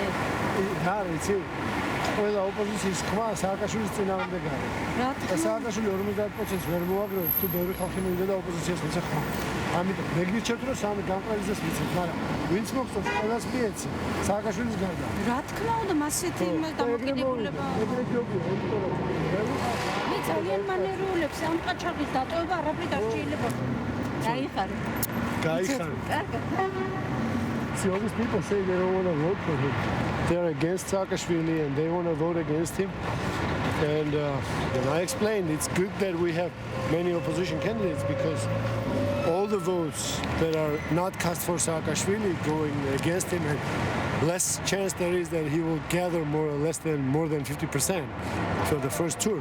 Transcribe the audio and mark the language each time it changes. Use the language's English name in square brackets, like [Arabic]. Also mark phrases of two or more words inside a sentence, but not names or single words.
[Georgian] რა ვიცი ყველა ოპოზიციის ხმა სააკაშვილის წინააღმდეგ არის და სააკაშვილი 50% ვერ მოაგროვებს თუ ბევრი ხალხი მივიდა და ოპოზიციას მიცე ხმა ამიტომ მე გიჩვენეთ რომ სამი გამყრელიძეს მიცემ მაგრამ ვინც მოგწონს ყველას მიეცი სააკაშვილის გარდა რა თქმა უნდა მასეთი დამოკიდებულება მე ძალიან მანერულებს ამ ყაჩაღის დატოვება არაფერი არ შეიძლება გაიხარე [English] See, all these people say they don't want to vote for him. They're against Saakashvili and they want to vote against him. And I explained it's good that we have many opposition candidates because all the votes that are not cast for Saakashvili going against him, and less chance there is that he will gather more than 50% for the first tour.